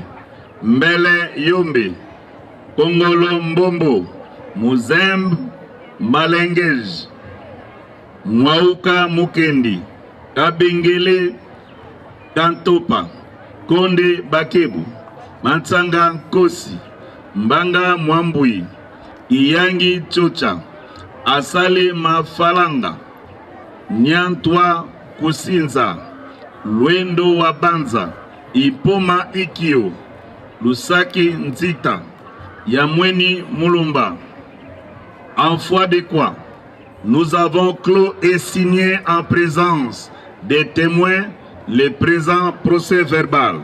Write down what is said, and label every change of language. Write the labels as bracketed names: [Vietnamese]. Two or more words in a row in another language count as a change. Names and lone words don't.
[French] Mbele Yombe, Kongolo Mbombo, Muzemb Malengej, Mwauka Mukendi, Kabengele Kantopa, Konde Bakebu, Mansanga Kosi, Mbanga Mwambui, Iyangi Chocha, Asale Mafalanga, Nyantwa Kusinza, Lwendo Wabanza, Ipoma Ikio, Lusaki Nzita, Yamweni Mulumba. En foi de quoi, nous avons clos et signé en présence des témoins le présent procès verbal.